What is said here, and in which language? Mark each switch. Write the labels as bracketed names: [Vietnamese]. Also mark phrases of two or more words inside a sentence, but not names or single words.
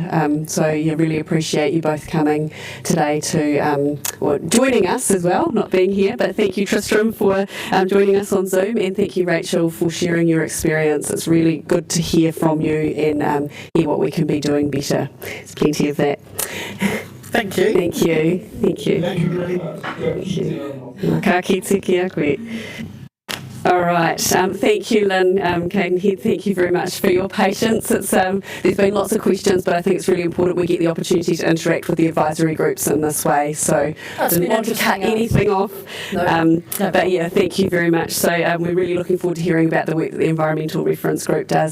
[English] So, yeah, really appreciate you both coming today to, or joining us as well, not being here. But thank you, Tristram, for joining us on Zoom, and thank you, Rachel, for sharing your experience. It's really good to hear from you and hear what we can be doing better. There's plenty of that. Thank you. Thank you. Thank you. Thank you very much. [Māori] Ka kite kia koe. [English] All right. Thank you, Lynn. Caden Head, thank you very much for your patience. It's there's been lots of questions, but I think it's really important we get the opportunity to interact with the advisory groups in this way. So I didn't want to cut anything off. No. But yeah, thank you very much. So we're really looking forward to hearing about the work that the Environmental Reference Group does.